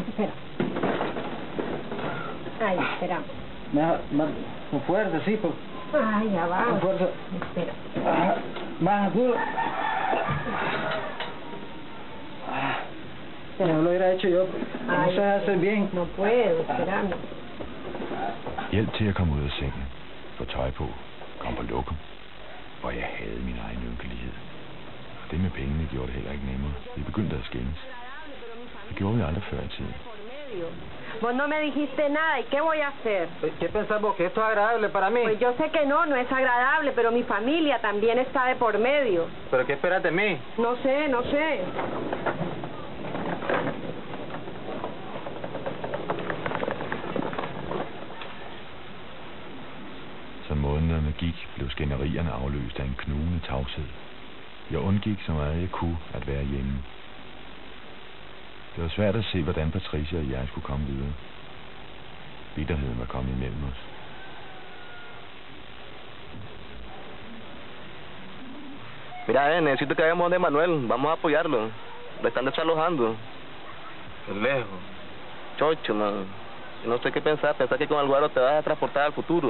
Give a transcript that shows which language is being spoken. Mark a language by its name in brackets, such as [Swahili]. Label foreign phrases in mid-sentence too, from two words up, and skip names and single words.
[Spanish] Espera. Ay, espera. Con fuerza, sí, Ay, ya va. con fuerza. Espera. Más duro. hacer. No lo hubiera hecho yo. No Ay, sé hacer bien. No puedo, espérame. [Danish] Hjælp til at komme ud af sengen. Få tøj på. Kom på lokum. Hvor jeg havde min egen ynkelighed. Og det med pengene gjorde det heller ikke nemmere. Vi begyndte at skændes. Det gjorde vi aldrig før i tiden. [Spanish] Vos no me dijiste nada, ¿y qué voy a hacer? ¿Qué pensás vos? ¿Que esto es agradable para mí? Pues yo sé que no es agradable, pero mi familia también está de por medio. ¿Pero qué esperas de mí? No sé. [Danish] Som månederne gik, blev skænderierne afløst af en knugende tavshed. Jeg undgik så meget jeg kunne at være hjemme. Det var svært at se, hvordan Patricia og jeg skulle komme videre. Bitterheden var kommet imellem os. [Spanish] Mira, necesito que vayamos donde Manuel. Vamos a apoyarlo. Lo están desalojando. Qué lejos. Chocho, man. No sé qué pensar. Pensar que con Alguaro te vas a transportar al futuro.